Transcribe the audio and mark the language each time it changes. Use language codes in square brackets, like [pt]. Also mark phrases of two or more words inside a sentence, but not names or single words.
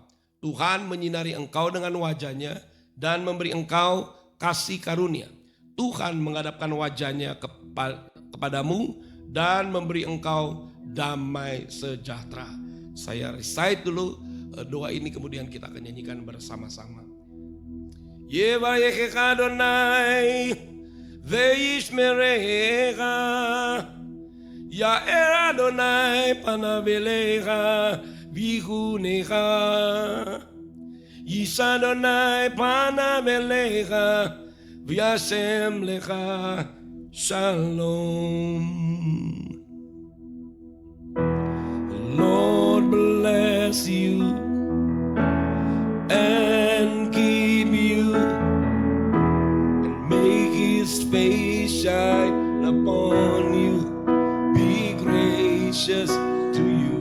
[id] Tuhan menyinari engkau dengan wajahnya dan memberi engkau kasih karunia. Tuhan menghadapkan wajahnya kepadamu dan memberi engkau damai sejahtera. Saya recite dulu doa ini, kemudian kita akan nyanyikan bersama-sama. [he] יברכך אדוני וישמרך, יאר אדוני פניו אליך ויחנך, ישא אדוני פניו אליך וישם לך שלום. [en] Lord bless you and keep you, and make his face shine upon you, be gracious to you.